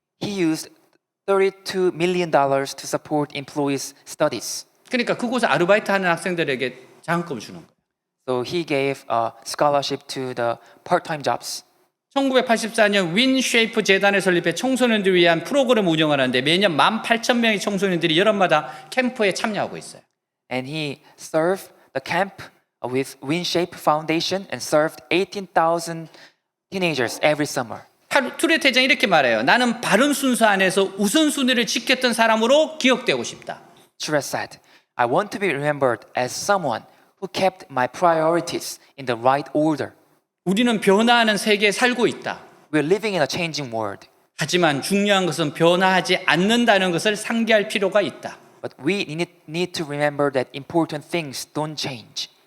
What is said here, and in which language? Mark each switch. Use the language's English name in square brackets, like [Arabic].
[English] He used $32 million to support employees' studies. [Korean] 그러니까 그곳에 아르바이트 하는 학생들에게 장학금을 주는 거예요. [English] So he gave a scholarship to the part-time jobs. [Korean] 1984년 윈 쉐이프 재단을 설립해 청소년들을 위한 프로그램을 운영하는데 매년 18,000명의 청소년들이 여름마다 캠프에 참여하고 있어요. [English] And he served the camp with WinShape Foundation and served 18,000 teenagers every summer. [Korean] 트루의 회장이 이렇게 말해요. 나는 바른 순서 안에서 우선순위를 지켰던 사람으로 기억되고 싶다. [English] Truett said, I want to be remembered as someone who kept my priorities in the right order. [Korean] 우리는 변화하는 세계에 살고 있다. [English] We're living in a changing world, [Korean] 하지만 중요한 것은 변화하지 않는다는 것을 상기할 필요가 있다. [English] but we need to remember that important things don't change.